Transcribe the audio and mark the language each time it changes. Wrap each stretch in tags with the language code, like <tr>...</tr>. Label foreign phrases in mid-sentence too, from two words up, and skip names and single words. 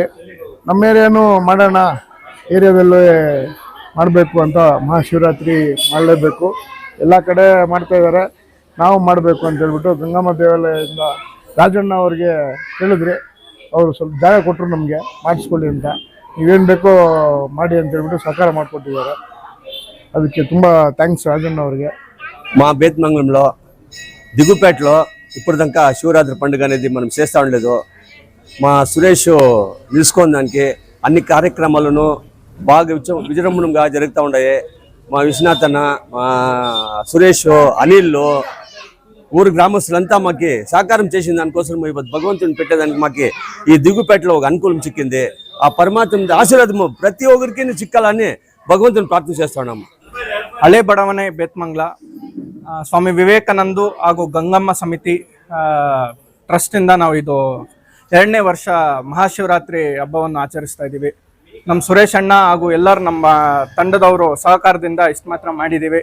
<kn>ನಮ್ಮ ಏರಿಯಾನು ಮಾಡೋಣ, ಏರಿಯಾದಲ್ಲೇ ಮಾಡಬೇಕು ಅಂತ ಮಹಾಶಿವರಾತ್ರಿ ಮಾಡಲೇಬೇಕು, ಎಲ್ಲ ಕಡೆ ಮಾಡ್ತಾಯಿದ್ದಾರೆ, ನಾವು ಮಾಡಬೇಕು ಅಂತ ಹೇಳ್ಬಿಟ್ಟು ಗಂಗಮ್ಮ ದೇವಾಲಯದಿಂದ ರಾಜಣ್ಣ ಅವ್ರಿಗೆ ಹೇಳಿದ್ರಿ. ಅವರು ಸ್ವಲ್ಪ ಜಾಗ ಕೊಟ್ಟರು ನಮಗೆ ಮಾಡಿಸ್ಕೊಳ್ಳಿ ಅಂತ. ನೀವೇನು ಬೇಕೋ ಮಾಡಿ ಅಂತ ಹೇಳ್ಬಿಟ್ಟು ಸಹಕಾರ ಮಾಡಿಕೊಟ್ಟಿದ್ದಾರೆ. ಅದಕ್ಕೆ ತುಂಬ థ్యాంక్స్ రాజన్న అవರಿಗೆ.</kn> <te>మా బేత్మంగళంలో దిగుపేటలో ఇప్పటిదాకా శివరాత్రి పండుగ అనేది మనం చేస్తూ ఉండలేదు. మా సురేష్ నిలుచుకున్న దానికి అన్ని కార్యక్రమాలను బాగా విజృంభణంగా జరుగుతూ ఉన్నాయి. మా విశ్వనాథ్ అన్న, మా సురేష్, అనిల్, ఊరు గ్రామస్తులంతా మాకు సహకారం చేసిన దానికోసం భగవంతుని పెట్టేదానికి మాకు ఈ దిగుపేటలో ఒక అనుకూలం చిక్కింది. ఆ పరమాత్మ ఆశీర్వాదము ప్రతి ఒక్కరికి చిక్కాలని</te> <kn>ಭಗವಂತನ ಪ್ರಾರ್ಥನೆ</kn> <te>చేస్తున్నాము.</te> <kn>ಹಳೆ ಬಡಾವಣೆ ಬೇತ್ಮಂಗ್ಲ ಸ್ವಾಮಿ ವಿವೇಕಾನಂದ ಹಾಗೂ ಗಂಗಮ್ಮ ಸಮಿತಿ ಟ್ರಸ್ಟಿಂದ ನಾವು ಇದು 2ನೇ ವರ್ಷ ಮಹಾಶಿವರಾತ್ರಿ ಹಬ್ಬವನ್ನು ಆಚರಿಸ್ತಾ ಇದ್ದೀವಿ. ನಮ್ಮ ಸುರೇಶ್ ಅಣ್ಣ ಹಾಗೂ ಎಲ್ಲರೂ ನಮ್ಮ ತಂಡದವರು ಸಹಕಾರದಿಂದ ಇಷ್ಟು ಮಾತ್ರ ಮಾಡಿದ್ದೀವಿ.</kn>